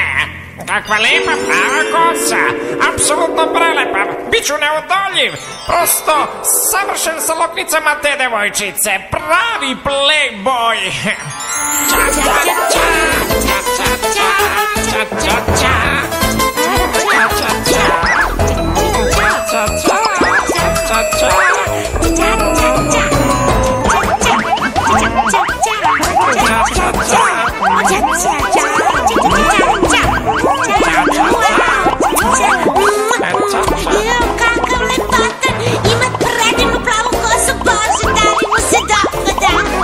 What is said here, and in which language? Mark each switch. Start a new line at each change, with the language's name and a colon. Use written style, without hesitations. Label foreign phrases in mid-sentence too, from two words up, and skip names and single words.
Serbian: Kakva lepa plava kosa. Apsolutno prelepa. Biću neodoljiv. Prosto savršen sa loknicama te devojčice. Pravi playboy. Ča, ča, ča, ča, ča, ča, ča, ča, ča, ča. Ča, ča, ča. Ča, ča, ča, ča, ča, ča. Kakav lepotan, ima predivnu plavu kosu, Bože, da li mu se dopada?